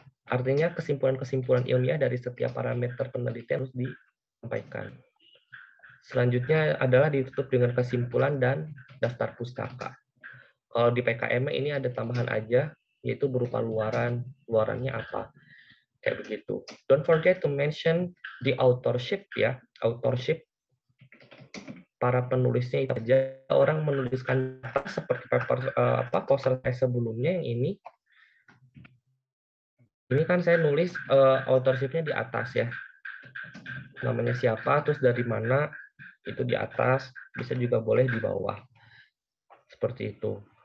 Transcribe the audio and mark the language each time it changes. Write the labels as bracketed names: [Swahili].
[Indonesian] Artinya kesimpulan-kesimpulan ilmiah dari setiap parameter penelitian harus disampaikan. Selanjutnya adalah ditutup dengan kesimpulan dan daftar pustaka. Kalau di PKM ini ada tambahan aja, yaitu berupa luarannya apa. Kayak begitu. [English] Don't forget to mention the authorship ya. [Indonesian] Authorship para penulisnya itu aja. Orang menuliskan seperti poster saya sebelumnya yang ini. Ini kan saya nulis authorship-nya di atas ya. Namanya siapa, terus dari mana, itu di atas, bisa juga boleh di bawah. Seperti itu.